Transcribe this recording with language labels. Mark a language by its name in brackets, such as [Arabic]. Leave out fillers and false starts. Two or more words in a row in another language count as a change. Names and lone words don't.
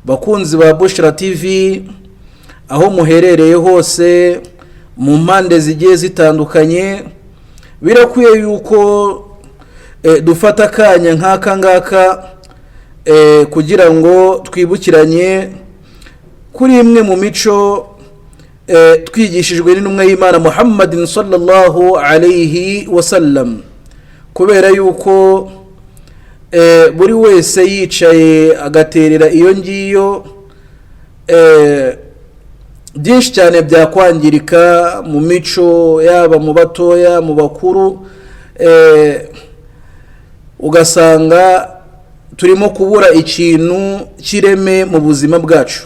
[Kinyarwanda] bakunzi ba Bushra TV aho muherereye hose mu mpande zigiye zitandukanye, birakwiye yuko dufata kanya nk'aka ngaka kugira ngo twibukiranye kuri imwe mu mico twigishijwe n'intumwa y'Imana Muhammadin [Arabic] صلى الله عليه وسلم, [Kinyarwanda] kubera yuko buri wese yicaye agaterera iyo ngiyo byinshi cyane byakwangirika mu mico, yaba mu batoya mu bakuru, ugasanga turimo kubura ikintu kireme mu buzima bwacu.